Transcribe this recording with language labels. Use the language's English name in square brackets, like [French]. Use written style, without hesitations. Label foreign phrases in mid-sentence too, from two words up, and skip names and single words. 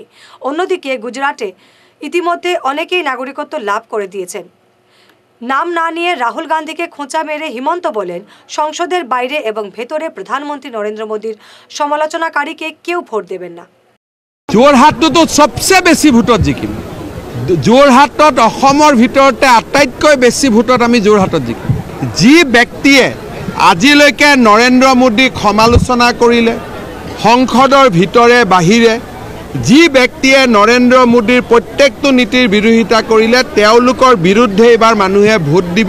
[Bangla] অন্যদিকে গুজরাটে ইতিমধ্যে অনেকেই নাগরিকত্ব লাভ করে দিয়েছেন। নাম না নিয়ে রাহুল গান্ধীকে খোঁচা মেরে হিমন্ত বলেন, সংসদের বাইরে এবং ভেতরে প্রধানমন্ত্রী নরেন্দ্র মোদীর সমালোচনাকারীকে কেউ ভোট দেবেন না। [Assamese] যোৰহাটতো সবচেয়ে বেছি ভোটত জিকিম। যোৰহাটত অসমৰ ভিতৰতে আটাইতকৈ বেছি ভোটত আমি যোৰহাটত জিকিম। যি ব্যক্তিয়ে আজিলৈকে নৰেন্দ্ৰ মোদীক সমালোচনা কৰিলে সংসদৰ ভিতৰে বাহিৰে, যি ব্যক্তিয়ে নৰেন্দ্ৰ মোদীৰ প্ৰত্যেকটো নীতিৰ বিৰোধিতা কৰিলে তেওঁলোকৰ বিৰুদ্ধে এবাৰ মানুহে ভোট দিব।